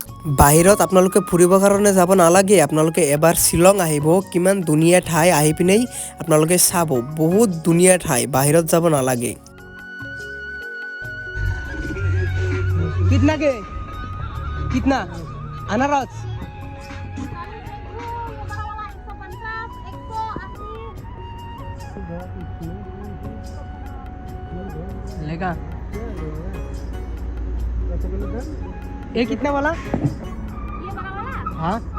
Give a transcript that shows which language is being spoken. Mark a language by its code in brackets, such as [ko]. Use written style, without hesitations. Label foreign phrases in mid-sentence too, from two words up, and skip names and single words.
[as] বাহিৰত আপোনালোকে ফুৰিবৰ কাৰণে যাব নালাগে, আপোনালোকে এবাৰ শ্বিলং আহিব। কিমান ধুনীয়া ঠাই, আহি পিনেই আপোনালোকে চাব, বহুত ধুনীয়া ঠাই, বাহিৰত যাব নালাগে। [hi] कितना के? कितना? अनारस? लेगा ये कितना वाला? ये बड़ा वाला हाँ